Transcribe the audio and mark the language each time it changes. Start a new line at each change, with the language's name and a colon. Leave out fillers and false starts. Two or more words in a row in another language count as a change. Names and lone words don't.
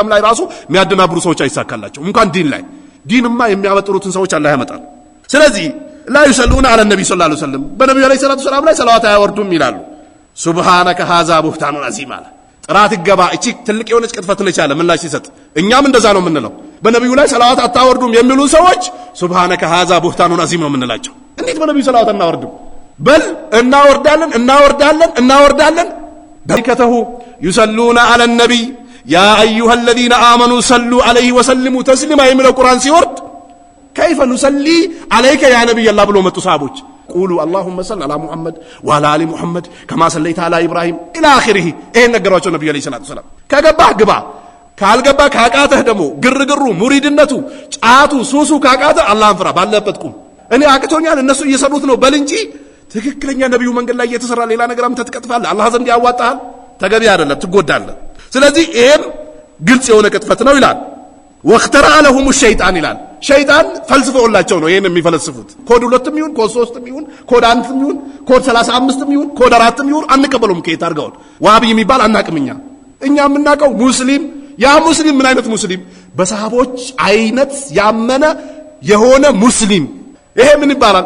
Amharic: ላይ ራሱ የሚያደናብሩ ሰዎች አይሳካላቸው። እንኳን ዲንማ የሚያመጥሩትን ሰዎች አላህ ያመጣል። ስለዚህ
Arabic: لا يصلون على النبي صلى الله عليه وسلم
Amharic: በነብዩ ላይ ሰላቱ ሰላም ላይ ሰላዋት አያወርዱም ይላሉ።
Arabic: سبحانك هذا بهتان عظيم
Amharic: አለ። ጥራት ይገባ። እቺ ትልቅ የሆነች ቅጥፈት ነች አለ ምላሽ ሲሰጥ። እኛም እንደዛ ነው የምንለው። በነብዩ ላይ ሰላዋት አታወርዱም የሚሉ ሰዎች
Arabic: سبحانك هذا بهتان عظيم
Amharic: ነው የምንላቸው። እንዴት በነብዩ ሰላዋት እናወርድም? በል እናወርዳለን በረከተሁ
Arabic: يصلون على النبي يا أيها الذين آمنوا صلوا عليه وسلموا تسليما
Amharic: የሚለው ቁርአን ሲወርድ
Arabic: كيف نصلي عليك يا نبي الله
Amharic: ብሎ መጡ ሰሃቦች።
Arabic: قولوا اللهم صل على محمد وعلى ال محمد كما صليت على ابراهيم الى اخره።
Amharic: ይሄን ነገሯቸው ነብዩ
Arabic: عليه الصلاة السلام።
Amharic: ከገባህ ግባ፣ ካልገባህ ካቃተህ ደግሞ ግርግሩ ሙሪድነቱ ጫቱ ሱሱ ካቃተህ አላህን ፍራ፣ ባለበት ቁም። እኔ አቅቶኛል እነሱ እየሰሩት ነው በል እንጂ ትክክለኛ ነብዩ መንገድ ላይ እየተሰራ ሌላ ነገርም ተጥቀጥፋለህ። አላህ ዘንድ ያዋጣሃል። ተገቢ አይደለም፣ ትጎዳለህ። ስለዚህ ይሄም ግልጽ የሆነ ቅጥፈት ነው ይላል።
Arabic: واخترع لهم الشيطان
Amharic: ይላል። ሸይጣን ፈልስፈውላቸው ነው ይሄን የሚፈልስፉት። ኮድ 2 ይሁን ኮድ 3 ይሁን ኮድ 1 ይሁን ኮድ 35 ይሁን ኮድ 4 ይሁን አንቀበሉም። ከየት አድርገው ዋሃቢ የሚባል አናቅምኛ። እኛ የምናውቀው ሙስሊም፣ ያ ሙስሊም ምን አይነት ሙስሊም? በሰሃቦች አይነት ያመነ የሆነ ሙስሊም። ይሄ ምን ይባላል?